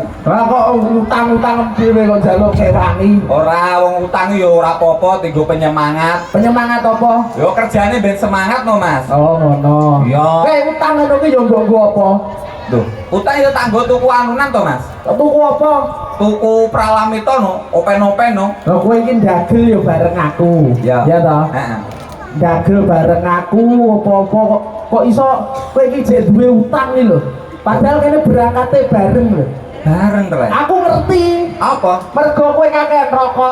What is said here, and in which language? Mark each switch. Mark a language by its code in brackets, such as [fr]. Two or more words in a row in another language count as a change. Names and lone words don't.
[jv] Lah kok utang-utang dhewe kok njaluk ngewangi. Ora wong utang ya ora apa-apa, tinggo penyemangat. Penyemangat apa? Yo kerjane ben semangat no, Mas. Oh ngono. Iya. Utang ngono ki yo nggo apa? Duh, utang ya tanggo tuku anunan to, Mas. Tuku apa? Tuku pralamito no, open-open no. Lah kowe iki ndagel yo bareng aku. Ya. Iya toh? Heeh. Ndagel bareng aku apa-apa kok iso kowe iki jek duwe utang iki lho. Padahal kene berangkate bareng lho. Bareng to, Mas. Aku ngerti. Apa? Mergo kowe kakek rokok.